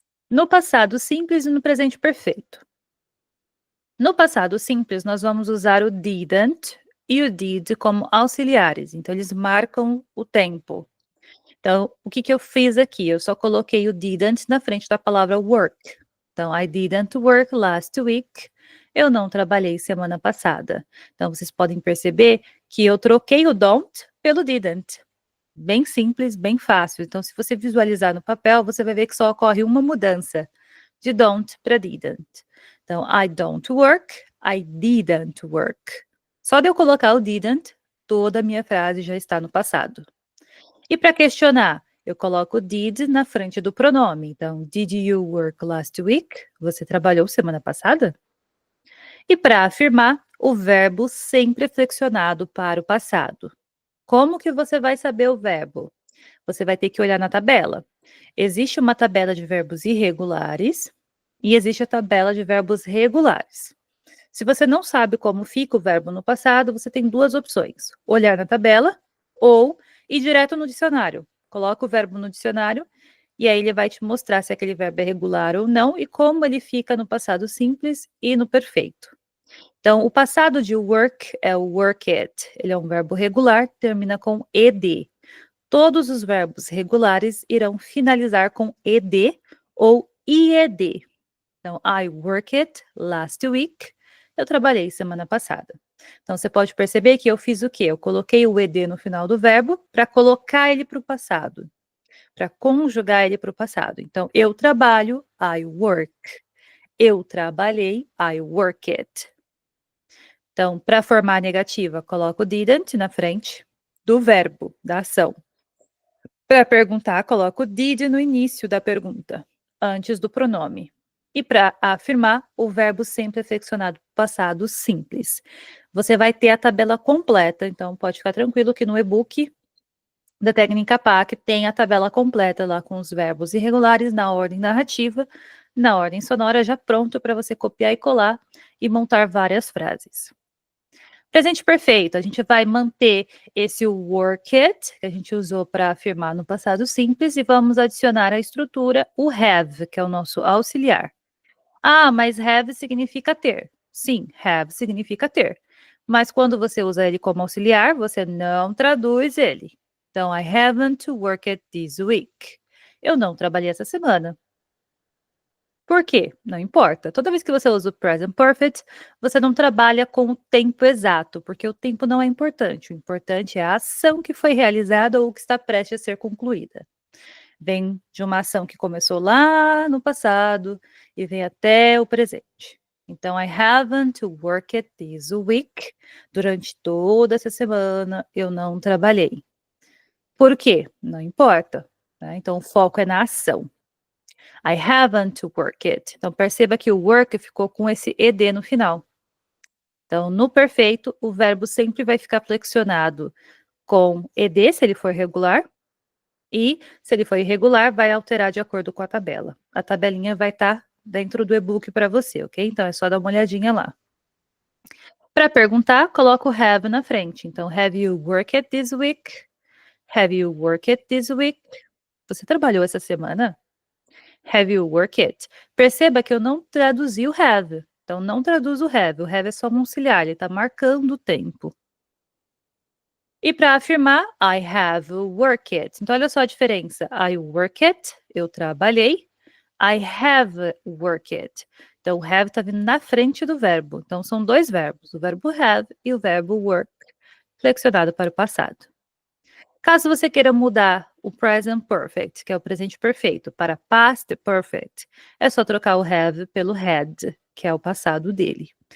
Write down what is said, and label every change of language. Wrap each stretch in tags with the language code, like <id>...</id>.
<pt>No passado simples e no presente perfeito. No passado simples, nós vamos usar o didn't e o did como auxiliares. Então, eles marcam o tempo. Então, o que que eu fiz aqui? Eu só coloquei o didn't na frente da palavra work.</pt> <en>Então, I didn't work last week.</en> <pt>Eu não trabalhei semana passada. Então, vocês podem perceber que eu troquei o don't pelo didn't. Bem simples, bem fácil. Então, se você visualizar no papel, você vai ver que só ocorre uma mudança de don't para didn't.</pt> <en>Então, I don't work, I didn't work.</en> <pt>Só de eu colocar o didn't, toda a minha frase já está no passado. E para questionar, eu coloco did na frente do pronome.</pt> <en>Então, did you work last week?</en> <pt>Você trabalhou semana passada? E para afirmar, o verbo sempre flexionado para o passado. Como que você vai saber o verbo? Você vai ter que olhar na tabela. Existe uma tabela de verbos irregulares e existe a tabela de verbos regulares. Se você não sabe como fica o verbo no passado, você tem duas opções: olhar na tabela ou ir direto no dicionário. Coloca o verbo no dicionário e aí ele vai te mostrar se aquele verbo é regular ou não e como ele fica no passado simples e no perfeito. Então, o passado de work é o work it. Ele é um verbo regular, termina com ed. Todos os verbos regulares irão finalizar com ed ou ied.</pt> <en>Então, I work it last week.</en> <pt>Eu trabalhei semana passada. Então, você pode perceber que eu fiz o quê? Eu coloquei o ed no final do verbo para colocar ele para o passado, para conjugar ele para o passado. Então, eu trabalho,</pt> <en>I work.</en> <pt>Eu trabalhei,</pt> <en>I work it.</en> <pt>Então, para formar a negativa, coloco o didn't na frente do verbo, da ação. Para perguntar, coloco o did no início da pergunta, antes do pronome. E para afirmar, o verbo sempre é flexionado passado simples. Você vai ter a tabela completa, então pode ficar tranquilo que no e-book da técnica PAC tem a tabela completa lá com os verbos irregulares na ordem narrativa, na ordem sonora, já pronto para você copiar e colar e montar várias frases. Presente perfeito, a gente vai manter esse work it, que a gente usou para afirmar no passado simples, e vamos adicionar à estrutura o have, que é o nosso auxiliar. Ah, mas have significa ter. Sim, have significa ter. Mas quando você usa ele como auxiliar, você não traduz ele.</pt> <en>Então, I haven't worked this week.</en> <pt>Eu não trabalhei essa semana. Por quê? Não importa. Toda vez que você usa o present perfect, você não trabalha com o tempo exato, porque o tempo não é importante. O importante é a ação que foi realizada ou que está prestes a ser concluída. Vem de uma ação que começou lá no passado e vem até o presente.</pt> <en>Então, I haven't worked this week.</en> <pt>Durante toda essa semana eu não trabalhei. Por quê? Não importa, né? Então, o foco é na ação.</pt> <en>I haven't worked.</en> <pt>Então, perceba que o work ficou com esse ed no final. Então, no perfeito, o verbo sempre vai ficar flexionado com ed, se ele for regular, e se ele for irregular, vai alterar de acordo com a tabela. A tabelinha vai estar dentro do e-book para você, ok? Então, é só dar uma olhadinha lá. Para perguntar, coloca o have na frente.</pt> <en>Então, have you worked this week? Have you worked this week?</en> <pt>Você trabalhou essa semana?</pt> <en>Have you worked?</en> <pt>Perceba que eu não traduzi o have. Então, não traduz o have. O have é só um auxiliar, ele está marcando o tempo. E para afirmar,</pt> <en>I have worked.</en> <pt>Então, olha só a diferença.</pt> <en>I worked,</en> <pt>eu trabalhei.</pt> <en>I have worked.</en> <pt>Então, o have está vindo na frente do verbo. Então, são dois verbos, o verbo have e o verbo work, flexionado para o passado. Caso você queira mudar o present perfect, que é o presente perfeito, para past perfect, é só trocar o have pelo had, que é o passado dele.</pt>